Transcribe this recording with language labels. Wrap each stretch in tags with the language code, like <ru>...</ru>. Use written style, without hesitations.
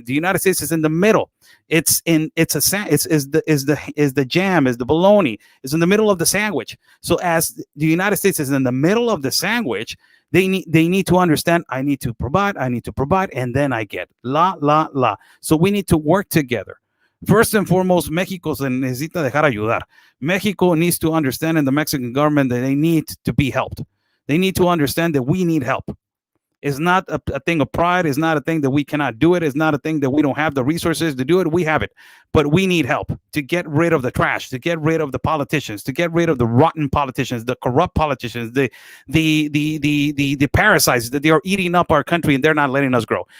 <en>The United States is in the middle. It's the jam, is the bologna, is in the middle of the sandwich. So as the United States is in the middle of the sandwich, they need to understand, I need to provide, and then I get la. So we need to work together. First and foremost,</en> <es>México se necesita dejar ayudar.</es> <en>Mexico needs to understand, in the Mexican government, that they need to be helped. They need to understand that we need help. It's not a thing of pride. It's not a thing that we cannot do it. It's not a thing that we don't have the resources to do it. We have it. But we need help to get rid of the trash, to get rid of the politicians, to get rid of the rotten politicians, the corrupt politicians, the parasites that they are eating up our country and they're not letting us grow.</en>